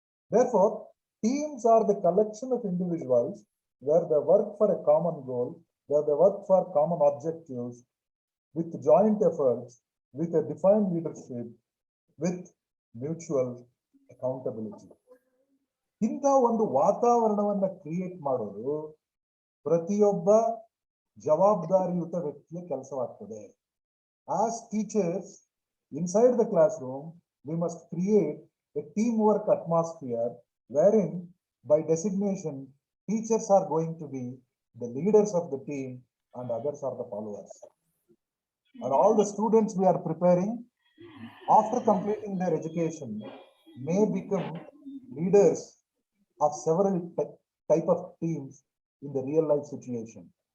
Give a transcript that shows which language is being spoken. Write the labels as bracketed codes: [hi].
[en] Therefore, teams are the collection of individuals where they work for a common goal, where they work for common objectives, with joint efforts, with a defined leadership, with mutual accountability. [kn] ಇಂಥ ಒಂದು ವಾತಾವರಣವನ್ನ create ಮಾಡೋದು ಪ್ರತಿಯೊಬ್ಬ ಜವಾಬ್ದಾರಿಯುತ ವ್ಯಕ್ತಿಯ ಕೆಲಸವಾಗ್ತದೆ. [en] As teachers inside the classroom, we must create a teamwork atmosphere wherein by designation teachers are going to be the leaders of the team and others are the followers. And all the students we are preparing after completing their education may become leaders of several type of teams in the real life situation.